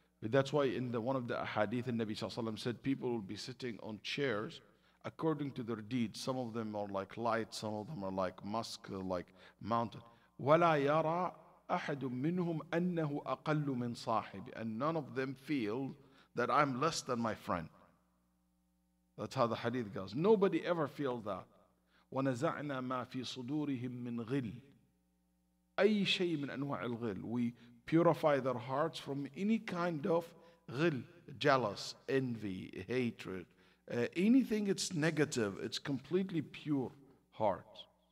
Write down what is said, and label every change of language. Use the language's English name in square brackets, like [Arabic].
[English] That's why in one of the hadith, the Nabi sallallahu alaihi wasallam said people will be sitting on chairs according to their deeds. Some of them are like light, some of them are like musk, like mountain. [Arabic] وَلَا يَرَى أَحَدٌ مِّنْهُمْ أَنَّهُ أَقَلُّ مِنْ صَاحِبِ. [English] And none of them feel that I'm less than my friend. That's how the hadith goes. Nobody ever feels that. [Arabic] وَنَزَعْنَا مَا فِي صُدُورِهِمْ مِنْ غِلٍّ أي شيء من أنواع الغل. [English] We purify their hearts from any kind of غل, jealous, envy, hatred, anything it's negative. It's completely pure heart.